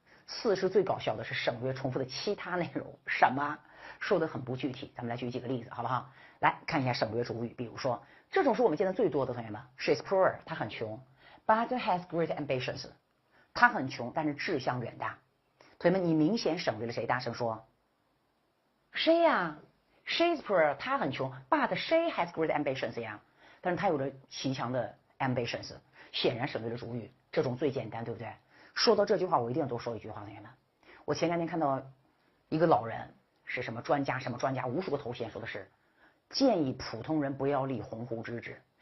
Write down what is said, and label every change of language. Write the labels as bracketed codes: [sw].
[zh] 4是最搞笑的，是省略重复的其他内容。什么？说的很不具体，咱们来举几个例子好不好？来看一下省略主语，比如说这种是我们见的最多的，同学们 ， [en] She's poor， [zh] 她很穷 ， [en] but has great ambitions。 [zh] 他很穷，但是志向远大。同学们，你明显省略了谁？大声说，谁呀 [en] ？She's poor， [zh] 他很穷 [en] ，but she has great ambitions 呀。 [zh] 但是他有着极强的 ambitions， 显然省略了主语。这种最简单，对不对？说到这句话，我一定要多说一句话，同学们。我前2天看到一个老人，是什么专家，什么专家，无数个头衔，说的是建议普通人不要立鸿鹄之志。